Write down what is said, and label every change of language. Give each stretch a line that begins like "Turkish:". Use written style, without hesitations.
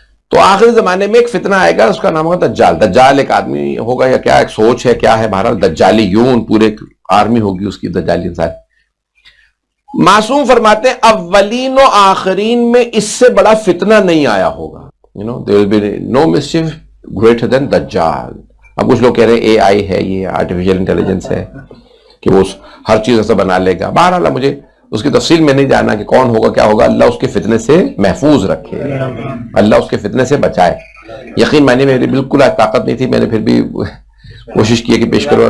Urdu: تو آخری زمانے میں ایک فتنہ آئے گا، اس کا نام ہوگا دجال۔ دجال ایک آدمی ہوگا یا کیا، ایک سوچ ہے کیا ہے، بہرحال دجالیون، پورے آرمی ہوگی اس کی دجالی انسان۔ معصوم فرماتے ہیں اولین و آخرین میں اس سے بڑا فتنہ نہیں آیا ہوگا۔
English: there will be no mischief greater than Dajjal.
Urdu: اب کچھ لوگ کہہ رہے ہیں اے آئی ہے, یہ آرٹیفیشل انٹیلیجنس ہے کہ وہ ہر چیز ایسا بنا لے گا. بہرحال مجھے اس کی تفصیل میں نہیں جانا کہ کون ہوگا کیا ہوگا. اللہ اس کے فتنے سے محفوظ رکھے, اللہ اس کے فتنے سے بچائے. یقین معنی میری بالکل آج طاقت نہیں تھی, میں نے پھر بھی کوشش کی کہ پیش کرو.